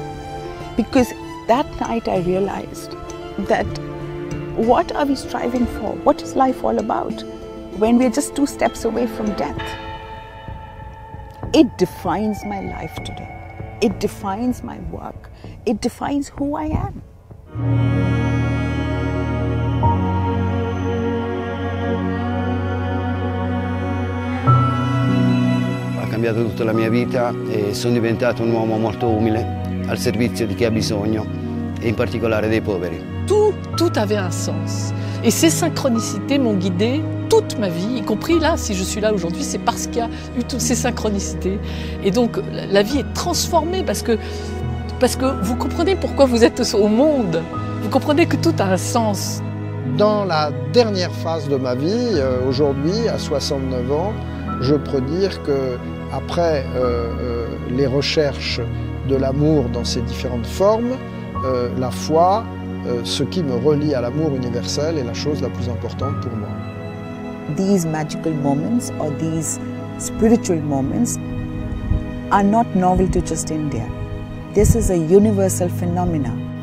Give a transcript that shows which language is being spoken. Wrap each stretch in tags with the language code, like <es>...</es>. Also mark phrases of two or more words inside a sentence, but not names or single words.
<en>Because that night I realized that what are we striving for? What is life all about when we're just 2 steps away from death? It defines my life today. It defines my work. It defines who I am.</en> <it>Ha cambiato tutta la mia vita e sono diventato un uomo molto umile, al servizio di chi ha bisogno</it> <fr>et en particulier des pauvres. Tout avait un sens. Et ces synchronicités m'ont guidée toute ma vie, y compris là, si je suis là aujourd'hui, c'est parce qu'il y a eu toutes ces synchronicités. Et donc la vie est transformée parce que vous comprenez pourquoi vous êtes au monde. Vous comprenez que tout a un sens. Dans la dernière phase de ma vie, aujourd'hui, à 69 ans, je peux dire que après les recherches de l'amour dans ses différentes formes, la foi, ce qui me relie à l'amour universel est la chose la plus importante pour moi.</fr> <en>These magical moments or these spiritual moments are not novel to just India. This is a universal phenomenon.</en>